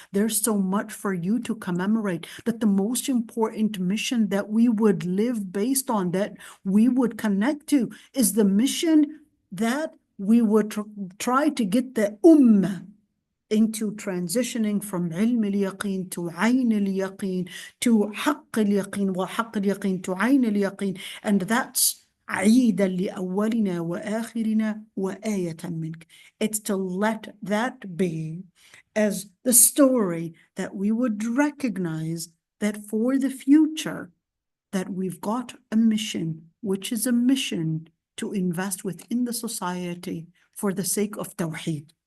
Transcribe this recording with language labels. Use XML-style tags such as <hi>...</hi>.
<en>There's so much for you to commemorate, that the most important mission that we would live based on, that we would connect to, is the mission that we would try to get the ummah into transitioning from ilm al-yaqeen to ayn al-yaqeen to haqq al-yaqeen wa haqq al-yaqeen to ayn al-yaqeen. And that's</en> <ar>عيدا لأولنا وآخرنا وآية منك.</ar> <en>It's to let that be as the story that we would recognize that for the future, that we've got a mission, which is a mission to invest within the society for the sake of Tawheed.</en>